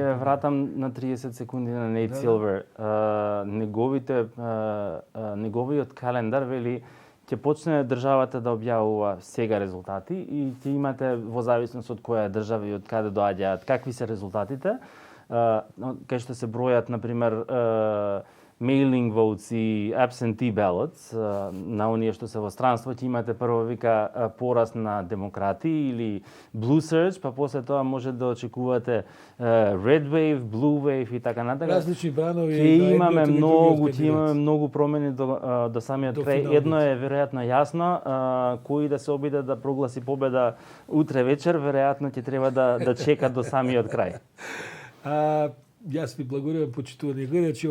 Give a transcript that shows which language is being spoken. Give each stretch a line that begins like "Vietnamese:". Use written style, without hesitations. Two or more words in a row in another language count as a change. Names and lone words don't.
Macedonian: Ќе вратам на 30 секунди на Нейт Силвер. Неговиот календар вели ќе почне државата да објавува сега резултати и ќе имате во зависност од која држава и од каде доаѓаат, какви се резултатите. Кај што се бројат, например,
English: mailing votes и absentee ballots,
Macedonian: на оние што се во странство, ќе имате прво вика пораст на демократи или
English: blue surge,
Macedonian: па после тоа може да очекувате
English: red wave, blue wave
Macedonian: и така натаму. Различни бранови. Ќе имаме многу промени до самиот крај. Едно е веројатно јасно, кој да се обиде да прогласи победа утре вечер, веројатно ќе треба да чека до самиот крај. Јас ви благодарам, почитувани гледачи.